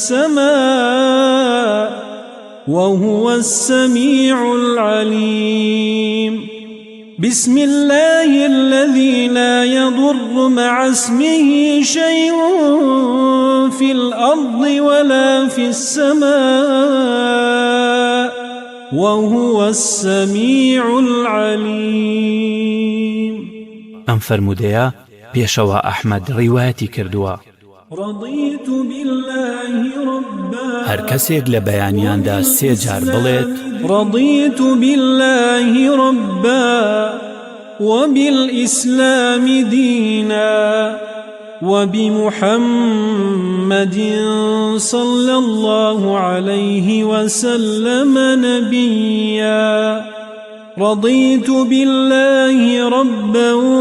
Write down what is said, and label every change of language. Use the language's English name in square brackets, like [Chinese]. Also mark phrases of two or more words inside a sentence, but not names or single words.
[Arabic] السماء وهو السميع العليم بسم الله الذي لا يضر مع اسمه شيء في الأرض ولا في السماء وهو السميع العليم. [Central Kurdish] ئەم فەرموودەیە پێشەوە ئەحمەد ڕیوایەتی کردووە. [Arabic] رضيت بالله ربا [Central Kurdish] هەر کەسێک لە بەیانیاندا سێ جار بڵێت [Arabic] رضيت بالله ربا وبالإسلام دينا وبمحمد صلى الله عليه وسلم نبيا رضيت بالله ربا